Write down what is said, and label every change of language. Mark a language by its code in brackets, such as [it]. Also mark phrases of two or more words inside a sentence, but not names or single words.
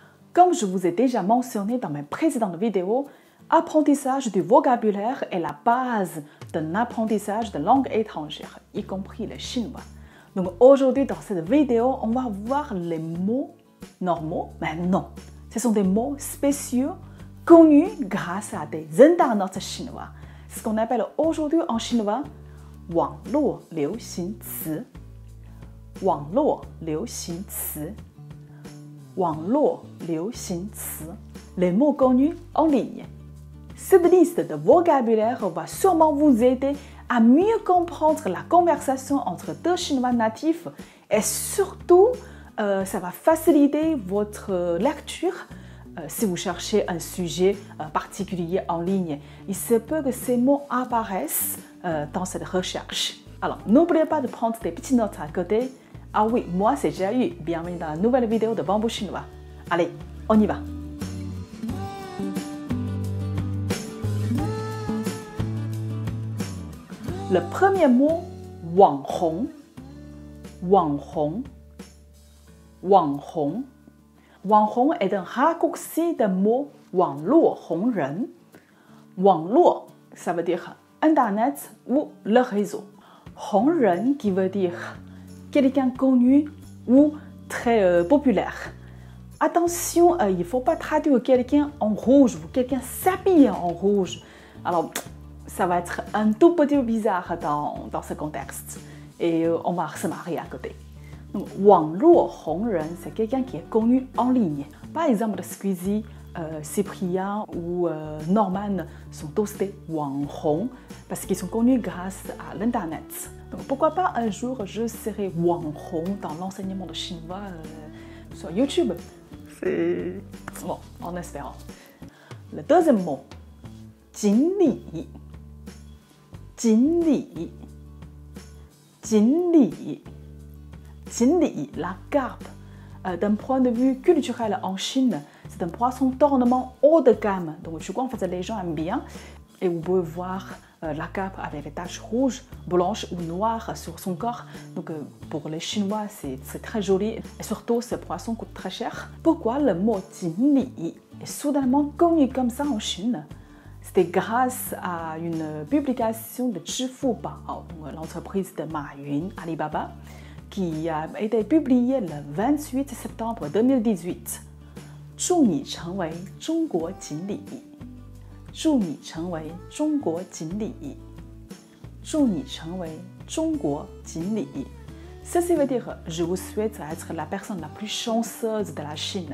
[fr] Comme je vous ai déjà mentionné dans mes précédentes vidéos, apprentissage du vocabulaire est la base d'un apprentissage de langue étrangère, y compris le chinois. Donc aujourd'hui, dans cette vidéo, on va voir les mots normaux, mais non, ce sont des mots spéciaux connus grâce à des internautes chinois. C'est ce qu'on appelle aujourd'hui en chinois [zh] 网络流行词。网络流行词。网络流行词。 [fr] Les mots connus en ligne. Cette liste de vocabulaire va sûrement vous aider à mieux comprendre la conversation entre deux Chinois natifs et surtout, ça va faciliter votre lecture si vous cherchez un sujet particulier en ligne. Il se peut que ces mots apparaissent dans cette recherche. Alors, n'oubliez pas de prendre des petites notes à côté. Ah oui, moi c'est Jiayu. Bienvenue dans la nouvelle vidéo de Bamboo Chinois. Allez, on y va. Le premier mot, [zh] 网红。网红。网红。 [fr] 网红 est un raccourci du mot [zh] 网络红人。 [fr] 网络 ça veut dire Internet ou le réseau. 红人 qui veut dire quelqu'un connu ou très populaire. Attention, il ne faut pas traduire quelqu'un en rouge ou quelqu'un s'habille en rouge. Alors, ça va être un tout petit peu bizarre dans ce contexte. Et on va se marier à côté. Donc, [zh] 网络红人, [fr] c'est quelqu'un qui est connu en ligne. Par exemple, Squeezie, Cyprien ou Norman sont tous des 网红 parce qu'ils sont connus grâce à l'Internet. Donc, pourquoi pas un jour je serai 网红 dans l'enseignement de chinois sur YouTube. C'est bon, en espérant. Le deuxième mot, [zh] 锦鲤。锦鲤。锦鲤。锦鲤, [fr] la carpe. D'un point de vue culturel en Chine, c'est un poisson d'ornement haut de gamme. Donc, je crois en fait les gens aiment bien. Et vous pouvez voir la carpe avec des taches rouges, blanches ou noires sur son corps. Donc, pour les Chinois, c'est très joli. Et surtout, ce poisson coûte très cher. Pourquoi le mot 锦鲤 est soudainement connu comme ça en Chine? C'était grâce à une publication de Zhifubao, l'entreprise de Ma Yun, Alibaba, qui a été publiée le 28 septembre 2018. [zh] 祝你成为中国锦鲤。祝你成为中国锦鲤。祝你成为中国锦鲤。 [fr] Ceci veut dire je vous souhaite être la personne la plus chanceuse de la Chine.